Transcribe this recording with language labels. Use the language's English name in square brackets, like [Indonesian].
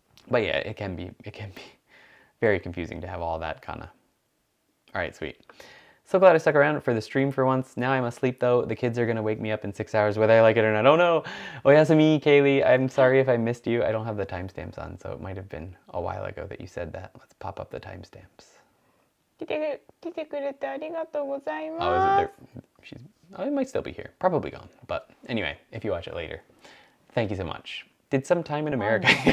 [English] But yeah, it can be very confusing to have all that kana. All right, sweet. So glad I stuck around for the stream for once. Now I must sleep though. The kids are gonna wake me up in 6 hours whether I like it or not. Oh no! Oyasumi, Kaylee, I'm sorry if I missed you. I don't have the timestamps on, so it might have been a while ago that you said that. Let's pop up the timestamps. [Japanese] 来てくれてありがとうございます。 [English] Oh, is it there? It might still be here. Probably gone. But anyway, if you watch it later. Thank you so much. Did some time in America.